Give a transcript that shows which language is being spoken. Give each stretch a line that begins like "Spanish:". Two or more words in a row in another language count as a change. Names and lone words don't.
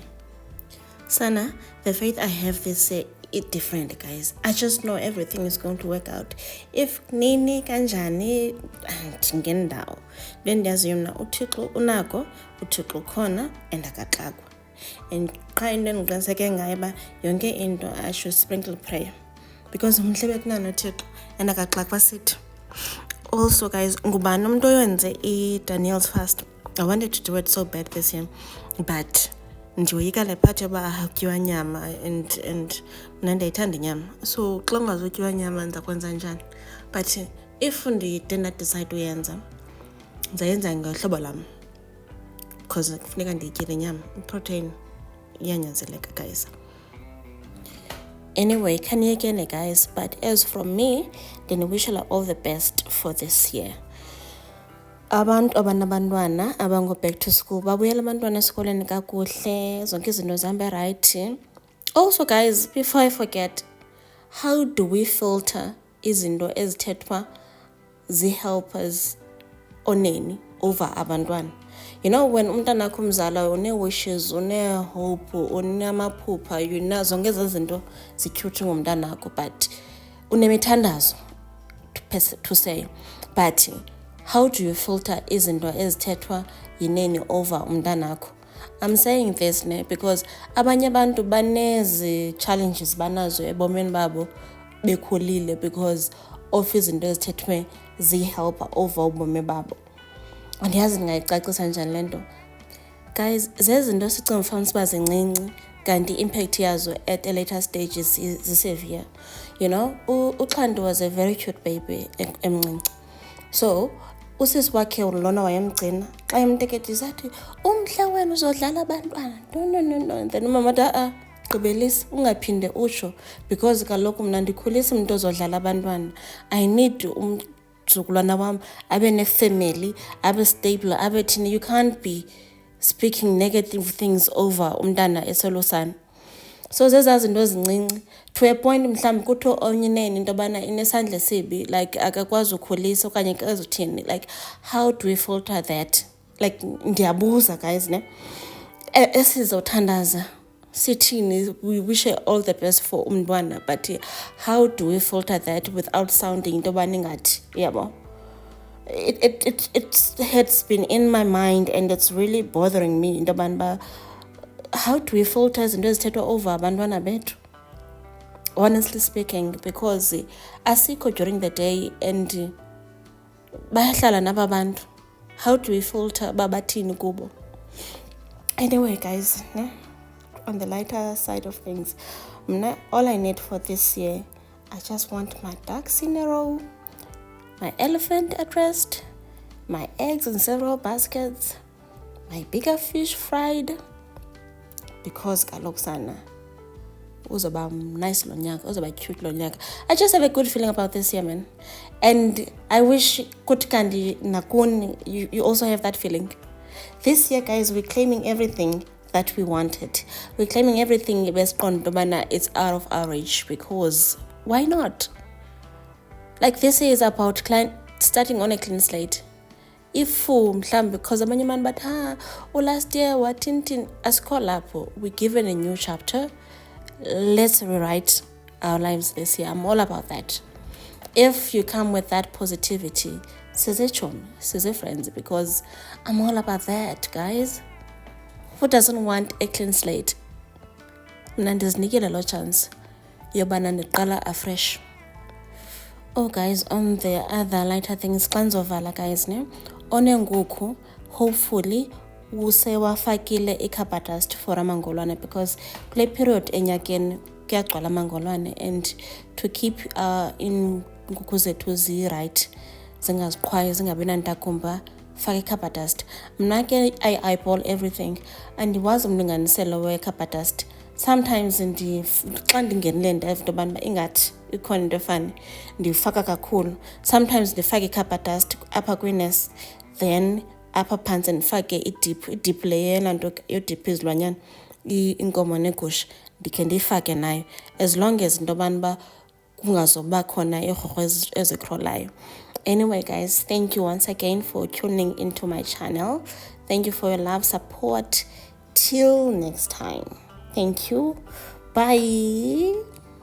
English: Sana, the faith I have this year is different, guys. I just know everything is going to work out.
Xhosa: If nini kanjani ndingendawo ndiyazi yona uThixo unako, uThixo khona and akaxakwa. And qha into endiqiniseke ngayo uba yonke into
English: I should sprinkle prayer because
Xhosa: umhle bekunana uThixo and akaxakwa sithi.
English: Also, guys,
Xhosa: ngubani umuntu oyenze i-Daniel's fast.
English: I wanted to do it so bad this year, but
Xhosa: ndiyoyika le part yoba kutyiwa nyama and mna ndiyayithanda inyama, so xa ungazutyiwa nyama ndiza kwenza njani.
English: But if
Xhosa: ndide ndadicide uyenza ndizayenza ngohlobo lam because kufuneka ndiyityile inyama, iprotein iyanyanzeleka, guys. Anyway, kaniyekene,
English: guys, but as from me, then wish you all the best for this year.
Xhosa: Abantu abanabantwana abango
English: back to school
Xhosa: babuyela abantwana esikoleni kakuhle, zonke izinto zihambe right.
English: Also, guys, before I forget, how do we filter
Xhosa: izinto ezithethwa zi-helpers oneni
English: over abantwana? You know, when
Xhosa: umntana wakho umzala une-wishes, une-hope, unamaphupha, zonke ezo zinto zi-cute ngomntana wakho, but unemithandazo
English: to say, but how do you filter
Xhosa: izinto ezithethwa yineni over umntana wakho?
English: I'm saying this because
Xhosa: abanye abantu banezi challenges banazo ebomeni babo bekhulile
English: because of
Xhosa: izinto ezithethwe zi-helper over ubomi babo. Andiyazi ndingayicacisa njani le nto. Guys, zezinto sicinga mfanisa uba zincinci kanti impact yazo
English: at a later stages
Xhosa: zisevere.
English: You know, uXhanti was a very cute baby emncinci.
Xhosa: So usisi wakhe lona wayemgcina xa emteketisa athi umhle wena uzodlala abantwana, no. Then umama athi gqibelisa ungaphinde utsho because kaloku mna ndikhulisa umuntu ozodlala abantwana.
English: I need
Xhosa: umzukulwana wam abe ne-family, abe stable, abe thini.
English: You can't be speaking negative things over
Xhosa: umntana esolosana. So zeza zinto ezincinci
English: to a point
Xhosa: mhlawumbi kuthiwe omnye neni into yobana inesandla esibi, like akakwazi ukhulisa okanye akazi uthini.
English: Like, how do we filter that? Like,
Xhosa: ndiyabuza, guys, ne? Esizothandaza sithini,
English: we wish all the best for umntwana, but how do we filter that without sounding
Xhosa: into yobana ingathi, yabo?
English: It has been in my mind and it's really bothering me
Xhosa: into yobana
English: how do we filter
Xhosa: izinto ezithethwa
English: over
Xhosa: abantwana bethu?
English: Honestly speaking, because asikho during the day and
Xhosa: bayahlala naba bantu.
English: How do we filter
Xhosa: babathini kubo?
English: Anyway, guys, on the lighter side of things, all I need for this year, I just want my ducks in a row, my elephant at rest, my eggs in several baskets, my bigger fish fried, because
Xhosa: kaloku sana uzoba nice lo nyaka, uzoba cute lo nyaka.
English: I just have a good feeling about this year, man. And I wish
Xhosa: kuthi kanti nakuni
English: you also have that feeling. This year, guys, we're claiming everything that we wanted. We're claiming everything it's out of our reach, because why not? Like, this year is about starting on a clean slate. If because abanye man but last year
Xhosa: watintin asikho lapho,
English: we're given a new chapter. Let's rewrite our lives this year. I'm all about that. If you come with that positivity, size friends, because I'm all about that, guys. Who doesn't want a clean slate?
Xhosa: Mna ndizinikile lo chance yobana ndiqala afresh.
English: Oh, guys, on the other lighter things, kanzovala, guys, ne?
Xhosa: Onenguku, hopefully, usewafakile i-carbon dust for amangolwane, because kule period enyakeni kuyagcwala amangolwane,
English: and to keep in
Xhosa: nguku zethu zi-right, zingaziqhwayi, zingabi nantakumba, faka i-carbon dust. Mna ke
English: I eyeball everything,
Xhosa: and ndiwazi umlinganiselo we-carbon dust. Sometimes xa ndingenile ndive into yobana ingathi ikhona into efani, ndifaka kakhulu. Sometimes ndifake i-carbon dust apha kwi-nurse, then apha phantsi ndifake idip leyena nto yodipha izilwanyana, inkomo negusha, ndikhe ndiyifake nayo,
English: as long as
Xhosa: into yobana uba kungazoba khona iirhorho ezikrolayo.
English: Anyway, guys, thank you once again for tuning into my channel. Thank you for your love, support. Till next time. Thank you. Bye.